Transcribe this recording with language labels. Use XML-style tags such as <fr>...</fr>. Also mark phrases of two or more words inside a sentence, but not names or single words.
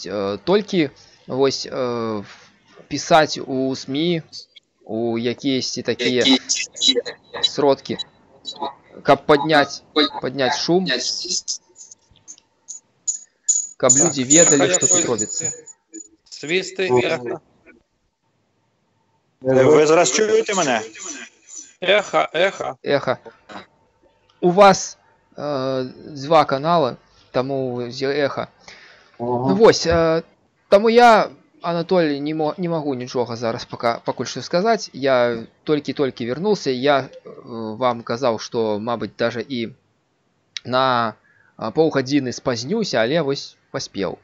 <be>Толькі вось пісаць у СМІ, у якіясьці такія сродкі, каб падняць шум, каб людзі ведалі, што тут робіцца.</be> <uk>Свісти, еха. Ви зараз чуєте мене? Еха.</uk> <be>У вас два канала, таму еха. Ну вось, таму я, Анатолий, не магу нічога зараз пакуль што сказаць. Я толькі вярнуўся. Я вам казаў, што, мабыць, даже і на паўгадзіны спазнюся, але вось паспеў.</be>